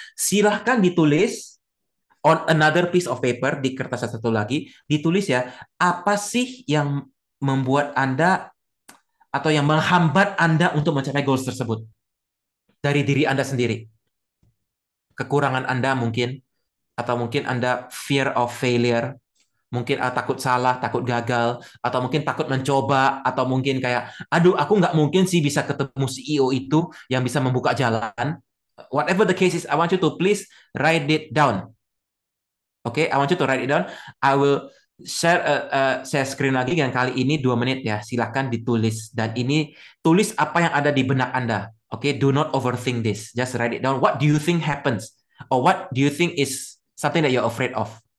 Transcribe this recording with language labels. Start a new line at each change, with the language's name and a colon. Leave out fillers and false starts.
Indonesian: Silahkan ditulis
English: on another piece of paper,
Indonesian: di kertas satu lagi, ditulis ya, apa sih yang membuat Anda atau yang menghambat Anda untuk mencapai goals tersebut dari diri Anda sendiri. Kekurangan Anda mungkin, atau mungkin Anda
English: fear of failure,
Indonesian: mungkin takut salah, takut gagal, atau mungkin takut mencoba, atau mungkin kayak, aduh aku nggak mungkin sih bisa ketemu CEO itu yang bisa membuka jalan.
English: Whatever the case is, I want you to please write it down. Oke, I want you to write it down. I will share screen
Indonesian: lagi, dan kali ini 2 menit ya. Silahkan ditulis, dan ini tulis apa yang ada di benak Anda.
English: Oke, do not overthink this. Just write it down. What do you think happens? Or what do you think is something that you're afraid of?